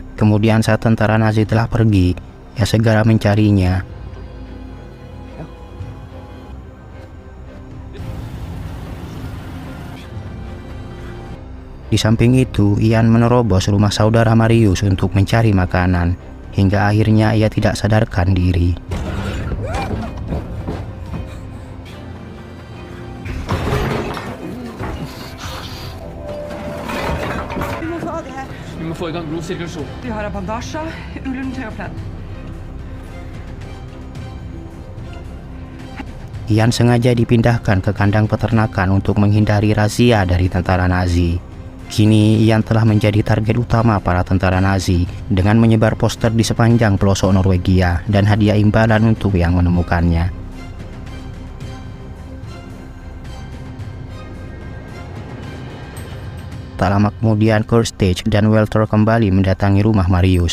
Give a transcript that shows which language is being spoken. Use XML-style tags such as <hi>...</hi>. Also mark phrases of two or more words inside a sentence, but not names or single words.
<id>Kemudian saat tentara Nazi telah pergi, ia segera mencarinya. Di samping itu, Ian menerobos rumah saudara Marius untuk mencari makanan, hingga akhirnya ia tidak sadarkan diri.</id> <no>Vi må få i gang blodsirkulasjon. Vi har bandasjer, ullundertøy og pledd.</no> <id>Ian sengaja dipindahkan ke kandang peternakan untuk menghindari razia dari tentara Nazi. Kini Ian telah menjadi target utama para tentara Nazi dengan menyebar poster di sepanjang pelosok Norwegia dan hadiah imbalan untuk yang menemukannya. Tak lama kemudian, Kurt Stage dan Walter kembali mendatangi rumah Marius.</id>